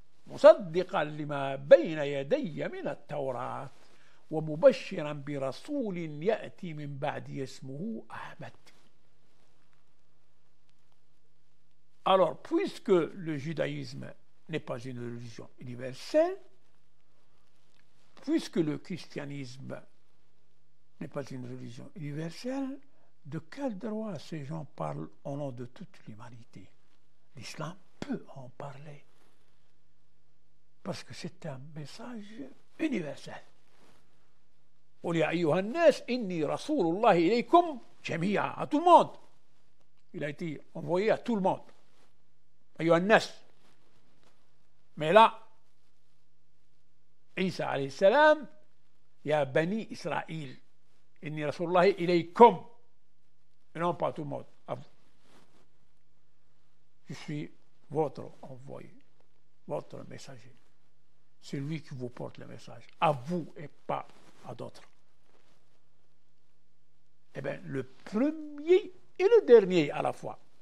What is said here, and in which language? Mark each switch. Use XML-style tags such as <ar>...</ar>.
<ar>مصدقا لما بين يدي من التوراة ومبشرا برسول يأتي من بعدي اسمه أحمد.</ar> <fr>Alors, puisque le judaïsme n'est pas une religion universelle, puisque le christianisme n'est pas une religion universelle, de quel droit ces gens parlent au nom de toute l'humanité? L'islam peut en parler. Parce que c'est un message universel.</fr> <ar>قل يا أيها الناس إني رسول الله إليكم جميعا,</ar> <fr>à tout le monde. Il a été envoyé à tout le monde.</fr> <ar>أيها الناس.</ar> <fr>Mais là,</fr> <ar>Isa alayhi salam, يا بني إسرائيل إني رسول الله إليكم.</ar> <fr>Et non pas à tout le monde, à vous. Je suis votre envoyé, votre messager. C'est lui qui vous porte le message, à vous et pas à d'autres. Eh bien, le premier et le dernier à la fois.</fr>